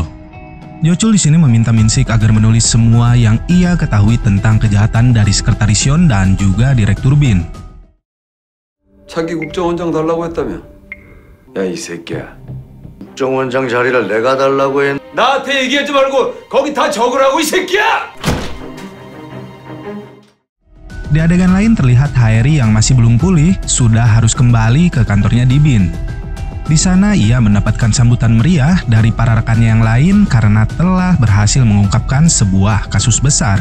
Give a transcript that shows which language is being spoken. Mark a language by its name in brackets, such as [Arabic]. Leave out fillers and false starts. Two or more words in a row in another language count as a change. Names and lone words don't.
[Indonesian] Jo-chul di sini meminta Min-sik agar menulis semua yang ia ketahui tentang kejahatan dari sekretaris Yeon dan juga direktur Bin. [Korean] 차기 국정원장 달라고 했다며? 야, 이 새끼야. 국정원장 자리를 내가 달라고 했. 나한테 얘기하지 말고 거기 다 적으라고, 이 새끼야! [Indonesian] Di adegan lain terlihat Haeri yang masih belum pulih sudah harus kembali ke kantornya di Bin. Di sana ia mendapatkan sambutan meriah dari para rekannya yang lain karena telah berhasil mengungkapkan sebuah kasus besar.